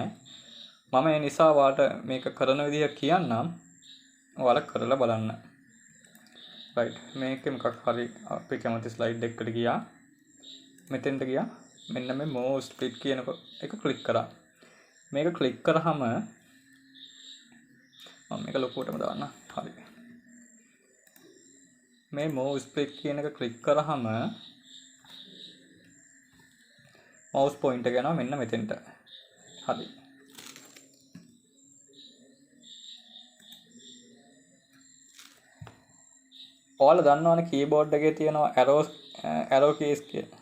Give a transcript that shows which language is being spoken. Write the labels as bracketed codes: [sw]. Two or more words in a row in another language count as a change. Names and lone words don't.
[si] මම ඒ නිසා ඔයාලට මේක කරන විදිහ කියන්නම්. ඔයාලා කරලා බලන්න. right මේකේ මොකක් හරි අපි කැමති slide එකකට ගියා. මෙතෙන්ට ගියා. මෙන්න මේ move split කියන එක click කරා. මේක click කරාම මම මේක ලොකුවටම දාන්න. හරි. මේ move split කියන එක click කරාම mouse point එක යනවා මෙන්න මෙතෙන්ට. හරි. ඔයාලා දන්නවනේ keyboard එකේ තියෙනවා arrow keys කියලා.